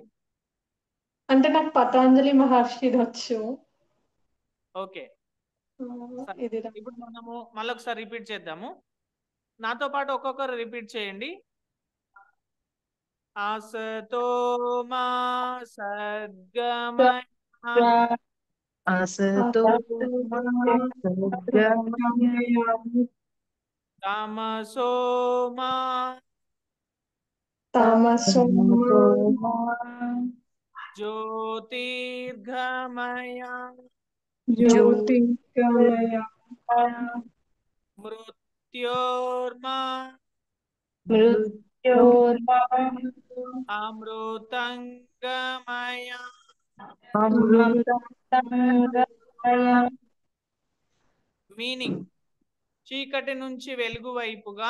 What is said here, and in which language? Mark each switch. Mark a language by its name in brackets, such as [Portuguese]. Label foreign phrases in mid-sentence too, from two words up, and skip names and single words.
[Telugu] అంటే నాకు పతంజలి మహర్షిది వచ్చు. ఓకే సరే, ఇది ఇప్పుడు మనము మళ్ళీ ఒకసారి రిపీట్ చేద్దాము. నాతో పాటు ఒక్కొక్కరు రిపీట్ చేయండి. [Sanskrit] ఆసతో మా సద్గమయ असतो मा सद्गमय తమసో మా తమసో तमसो मा జ్యోతిర్గమయ జ్యోతిర్గమయ మృత్యోర్మా మృత్యోర్మా అమృతంగమయ అమృతంగమయ. [Telugu] మీనింగ్ చీకటి నుంచి వెలుగు వైపుగా,